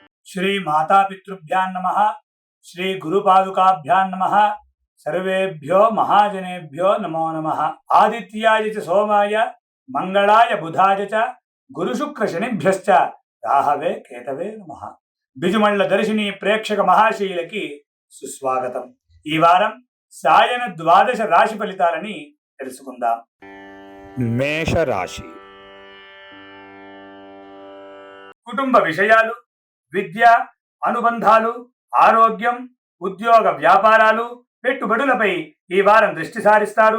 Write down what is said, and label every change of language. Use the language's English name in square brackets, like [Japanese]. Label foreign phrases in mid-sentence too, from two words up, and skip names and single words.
[Sanskrit] श्री मातापितृभ्यां नमः। श्री गुरुपादुकाभ्यां नमः। सर्वेभ्यो महाजनेभ्यो नमो नमः। आदित्याय च सोमाय मंगलाय बुधाय च गुरुशुक्रशनिभ्यश्च राहवे केतवे नमः। [Telugu] బిజుమల్ల దర్శినీ ప్రేక్షక మహాశీలకీ సుస్వాగతమ। ఈ వారం సాయన ద్వాదశ రాశి ఫలితాలని తెలుసుకుందాం. మేష రాశి. కుటుంబ విషయాలు, విద్య, అనుబంధాలు, ఆరోగ్యం, ఉద్యోగ వ్యాపారాలు, పెట్టుబడులపై ఈ వారం దృష్టి సారిస్తారు.